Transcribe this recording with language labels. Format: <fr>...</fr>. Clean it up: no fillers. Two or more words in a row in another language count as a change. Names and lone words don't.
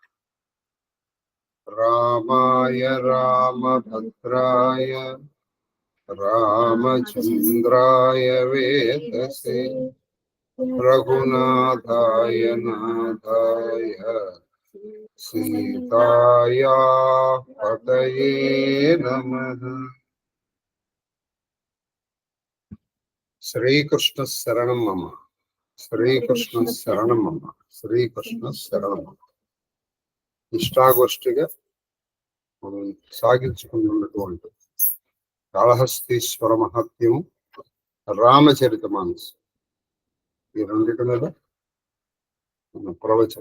<sa>रामाय रामभद्राय रामचन्द्राय वेदसे रघुनाथाय नाथाय सीताया पतये नमः। श्रीकृष्ण शरणं मम, శ్రీకృష్ణ శరణం అమ్మ, శ్రీకృష్ణ శరణం.</sa> <te>ఇష్టాగోష్ఠిగా మనం సాగించుకున్నటువంటి కాళహస్తీశ్వర మహత్యం, రామచరిత మానస్, ఈ రెండింటి మీద మన ప్రవచనం.</te>